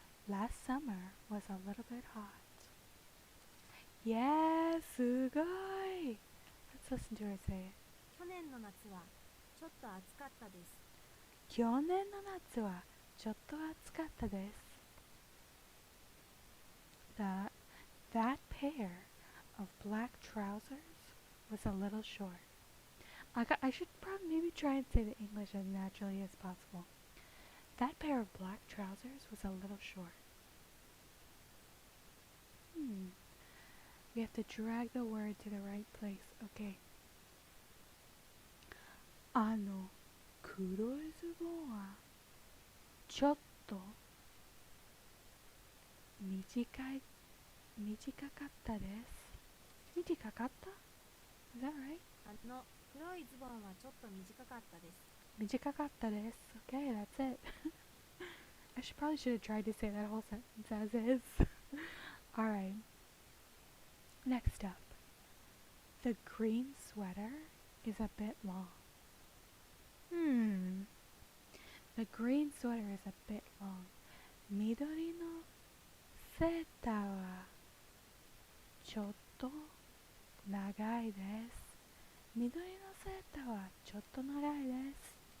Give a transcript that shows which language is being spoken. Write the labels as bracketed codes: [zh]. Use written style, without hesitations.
[en] Last summer was a little bit hot. Yeah, [ja] すごい. [en] Let's listen to her say it. [ja] 去年の夏はちょっと暑かったです。去年の夏はちょっと暑かったです。 [en] That pair of black trousers was a little short. I should probably maybe try and say the English as naturally as possible. That pair of black trousers was a little short. We have to drag the word to the right place. Okay. [ja] あの黒いズボンはちょっと短かったです。短かった? [en] Is that right? [ja] あの黒いズボンはちょっと短かったです。短かったです. [en] Okay, that's it. I probably should have tried to say that whole sentence as is. Alright. Next up. The green sweater is a bit long. The green sweater is a bit long. [ja] 緑のセーターはちょっと長いです。緑のセーターはちょっと長いです。